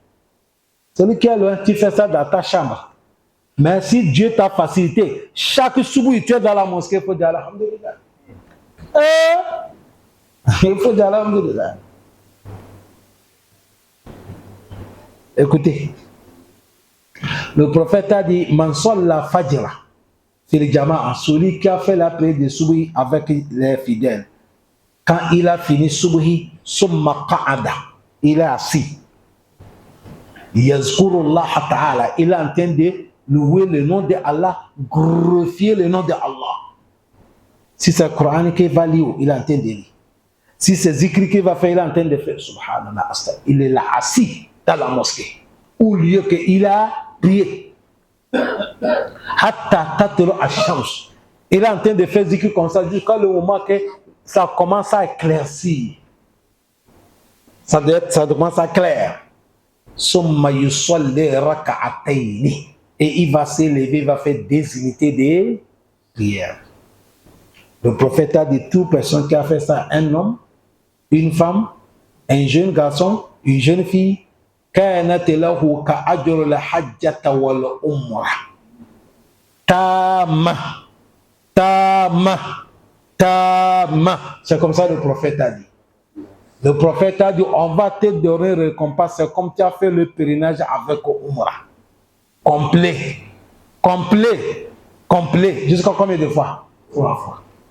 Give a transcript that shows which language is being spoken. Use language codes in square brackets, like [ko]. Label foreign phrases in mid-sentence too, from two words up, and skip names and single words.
[fr] Celui qui est loin, tu fais ça dans ta chambre. Mais si Dieu t'a facilité, chaque soubou, tu es dans la mosquée, il faut dire alhamdulillah. Il faut dire alhamdulillah. Écoutez, le prophète a dit, [ar] من صلى الفجر, [fr] c'est le jama'a, celui qui a fait la prière de soubou avec les fidèles. Quand il a fini Subhi, [ar] ثم قعد, [fr] il est assis. [ar] يذكر الله تعالى, [fr] il est en train de louer le nom de Allah, glorifier le nom de Allah. Si c'est le Coran qui va lire, il est en train de lire. Si c'est Zikri qui va faire, il est en train de faire. Subhanallah, il est là assis dans la mosquée, au lieu qu'il a prié. [ar] حتى تطلع الشمس. [fr] Il est en train de faire Zikri comme ça jusqu'à le moment que ça commence à éclaircir. Ça commence à clair. [ar] ثم يصلي ركعتين. [fr] Et il va s'élever, il va faire des unités de prière. Le prophète a dit, toute personne qui a fait ça, un homme, une femme, un jeune garçon, une jeune fille, [ar] كانت له كأجر الحجة والعمرة. [fr] Tama. C'est comme ça le prophète a dit. Le prophète a dit, on va te donner récompense, c'est comme tu as fait le pèlerinage avec Umrah. Complet. Jusqu'à combien de fois? 3 fois.